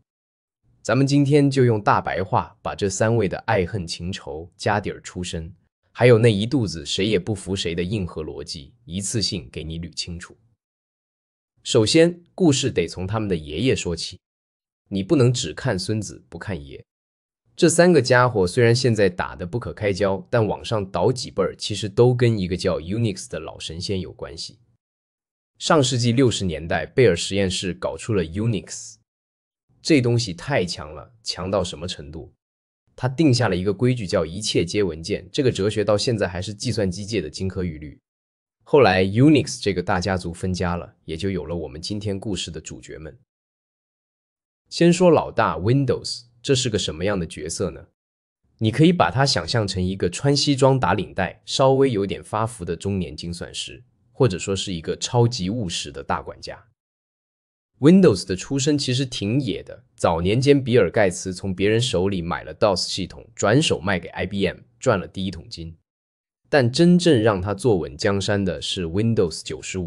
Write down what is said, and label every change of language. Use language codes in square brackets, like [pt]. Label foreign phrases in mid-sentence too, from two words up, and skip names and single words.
[zh] 咱們今天就用大白話把這3位的愛恨情仇、家底兒出身，還有那一肚子誰也不服誰的硬核邏輯，一次性給你捋清楚。首先，故事得從他們的爺爺說起，你不能只看孫子不看爺。這3個家伙雖然現在打得不可開交，但往上倒幾輩兒其實都跟一個叫 Unix 的老神仙有關係。上世紀60年代，貝爾實驗室搞出了 Unix。這東西太強了，強到什麼程度？他定下了一個規矩，叫一切皆文件。這個哲學到現在還是計算機界的金科玉律。後來 Unix 這個大家族分家了，也就有了我們今天故事的主角們。先說老大 Windows， 這是個什麼樣的角色呢？你可以把它想象成一個穿西装打領帶、稍微有點發福的中年精算師，或者說是一個超級務實的大管家。Windows 的出身其實挺野的，早年間比爾蓋茨從別人手裡買了 DOS 系統，轉手賣給 IBM， 賺了第一桶金。但真正讓他坐穩江山的是 Windows 95。